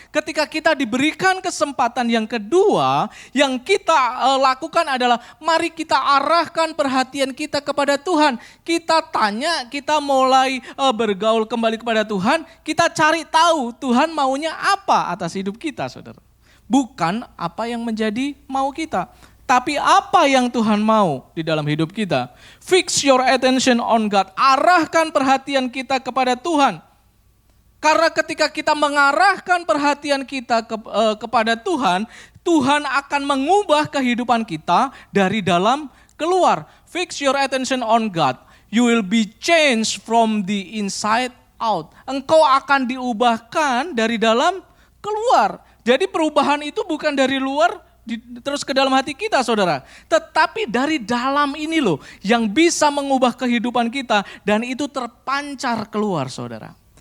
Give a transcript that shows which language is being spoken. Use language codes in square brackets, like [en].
[id] Ketika kita diberikan kesempatan yang kedua, yang kita lakukan adalah mari kita arahkan perhatian kita kepada Tuhan. Kita tanya, kita mulai bergaul kembali kepada Tuhan, kita cari tahu Tuhan maunya apa atas hidup kita, saudara. Bukan apa yang menjadi mau kita. Tapi apa yang Tuhan mau di dalam hidup kita? [en] Fix your attention on God. [id] Arahkan perhatian kita kepada Tuhan. Karena ketika kita mengarahkan perhatian kita kepada Tuhan, Tuhan akan mengubah kehidupan kita dari dalam keluar. [en] Fix your attention on God. You will be changed from the inside out. [id] Engkau akan diubahkan dari dalam keluar. Jadi perubahan itu bukan dari luar terus ke dalam hati kita, saudara. Tetapi dari dalam ini loh yang bisa mengubah kehidupan kita dan itu terpancar keluar, saudara.